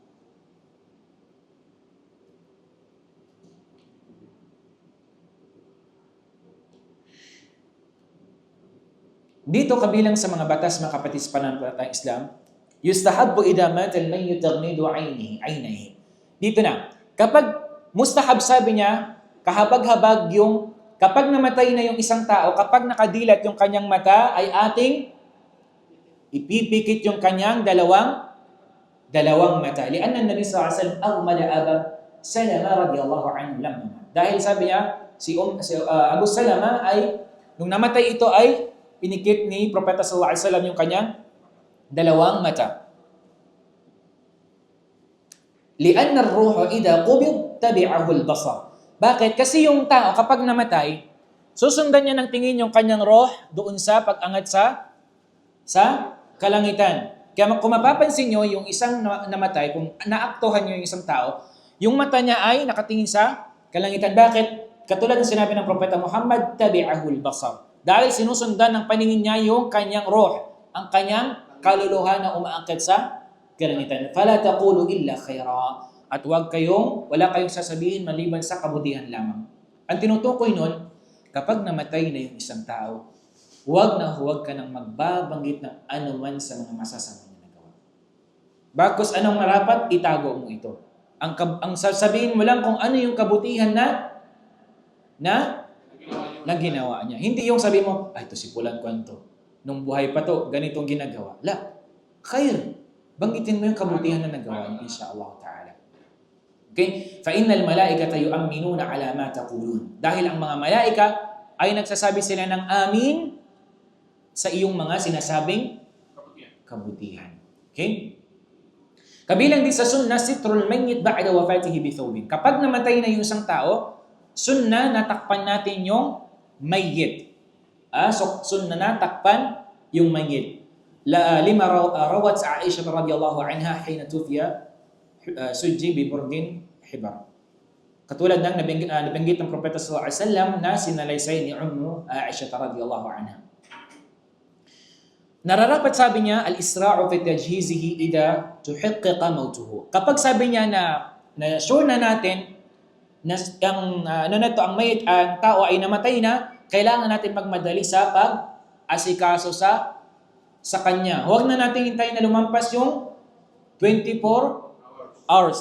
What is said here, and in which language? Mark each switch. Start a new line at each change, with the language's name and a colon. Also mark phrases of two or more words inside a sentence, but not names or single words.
Filipino: Dito kabilang sa mga batas mga kapatid sa pananampalatayang Islam,
Arabic: يستحب إذا مات الميت تغميض عينيه.
Filipino: Dito na, kapag mustahab sabi niya, kahabag-habag yung kapag namatay na yung isang tao, kapag nakadilat yung kanyang mata ay ating ipipikit yung kanyang dalawang mata.
Arabic: لأن النبي صلى الله عليه وسلم أغمض أبا سلمة رضي الله عنه لما.
Filipino: Dahil sabi niya si Abu Salama ay nung namatay ito ay pinikit ni Propeta
Arabic: صلى الله عليه وسلم
Filipino: yung kanyang dalawang mata.
Arabic: لأن الروح إذا قبض تبعه البصر.
Filipino: Bakit? Kasi yung tao kapag namatay, susundan niya ng tingin yung kanyang roh doon sa pag-angat sa kalangitan. Kaya kung mapapansin nyo, yung isang namatay, kung naaktuhan nyo yung isang tao, yung mata niya ay nakatingin sa kalangitan. Bakit? Katulad ng sinabi ng Propeta Muhammad,
Arabic: تبعه البصر.
Filipino: Dahil sinusundan ng paningin niya yung kanyang roh, ang kanyang kaluluha na umaangkat sa kalangitan.
Arabic: فلا تقولوا إلا خيرا.
Filipino: At wala kayong sasabihin maliban sa kabutihan lamang. Ang tinutukoy nun, kapag namatay na yung isang tao, huwag ka nang magbabanggit ng anuman sa mga masasama na nagawa. Bagkus anong marapat, itago mo ito. Ang sasabihin mo lang kung ano yung kabutihan na ginawa niya. Hindi yung sabihin mo, ito si Pulan Kwanto. Nung buhay pa to, ganitong ginagawa.
Arabic: لا، خير.
Filipino: Banggitin mo yung kabutihan na nagawa niya,
Arabic: إن شاء الله تعالى.
Filipino: Okay?
Arabic: فَإِنَّ الْمَلَائِكَةَ يُؤَمِّنُونَ عَلَى مَا تَقُولُونَ.
Filipino: Dahil ang mga malaika ay nagsasabi sila ng amin sa iyong mga sinasabing kabutihan. Okay? Kabilang din sa sunnah,
Arabic: ستر الميت بعد وفاته بثوب.
Filipino: Kapag namatay na yung isang tao, sunnah natakpan natin yung mayyit. So sunnah natakpan yung mayyit.
Arabic: لما روت عائشة رضي الله عنها حين توفي سجي ببرد حبرة.
Filipino: Katulad ng nabanggit ng Propeta
Arabic: صلى الله عليه وسلم
Filipino: na sinalaysay ni Aisha
Arabic: رضي الله عنها.
Filipino: Nararapat sabi niya
Arabic: الإسراع في تجهيزه إذا تحقق موته.
Filipino: Kapag sabi niya na sure na natin na ang mayit, ang tao ay namatay na, kailangan natin magmadali sa pag-asikaso sa kanya. Huwag na natin hintayin na lumampas yung 24 hours.